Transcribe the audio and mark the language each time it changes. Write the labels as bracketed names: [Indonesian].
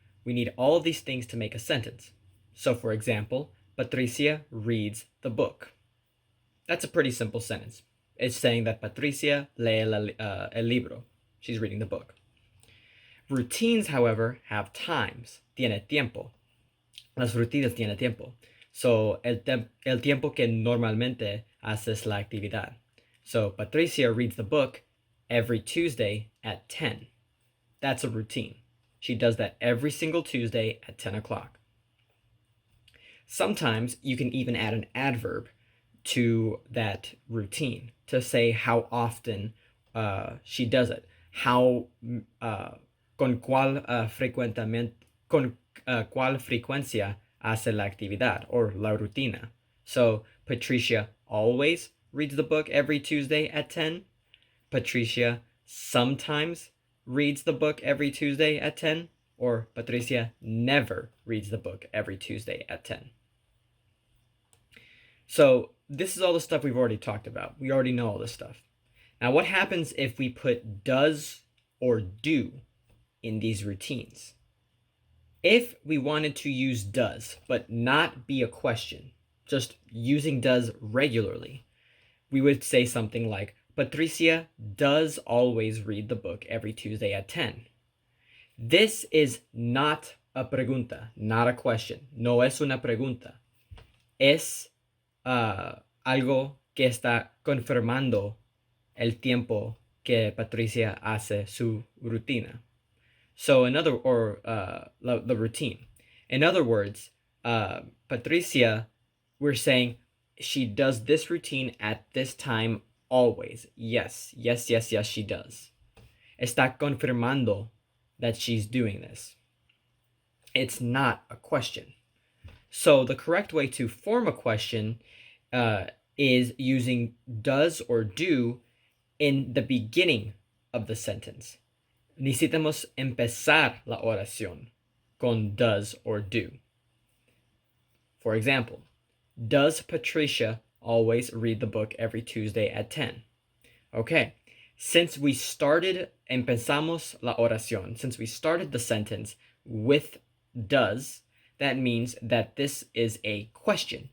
[English] We need all of these things to make a sentence. So for example, Patricia reads the book. That's a pretty simple sentence. It's saying that Patricia [Spanish] lee el libro. [English] She's reading the book. Routines, however, have times. [Spanish] Tiene tiempo. Las rutinas tiene tiempo. So el tiempo que normalmente haces la actividad. [English] So Patricia reads the book every Tuesday at 10. That's a routine. She does that every single Tuesday at 10 o'clock. Sometimes you can even add an adverb to that routine to say how often she does it. [Spanish] Con cuál frecuencia hace la actividad or la rutina. [English] So Patricia always reads the book every Tuesday at 10. Patricia sometimes reads the book every Tuesday at 10, or Patricia never reads the book every Tuesday at 10. So this is all the stuff we've already talked about. We already know all this stuff. Now what happens if we put does or do in these routines? If we wanted to use does, but not be a question, just using does regularly, we would say something like, Patricia does always read the book every Tuesday at 10. This is not a pregunta, not a question. [Spanish] No es una pregunta. Es algo que está confirmando el tiempo que Patricia hace su rutina. [English] So the routine. In other words, Patricia, we're saying she does this routine at this time always. Yes, she does. [Spanish] Está confirmando [English] that she's doing this. It's not a question. So the correct way to form a question is using does or do in the beginning of the sentence. [Spanish] Necesitamos empezar la oración con does or do. [English] For example, does Patricia always read the book every Tuesday at 10? Okay, since we started, [Spanish] empezamos la oración, [English] since we started the sentence with does, that means that this is a question.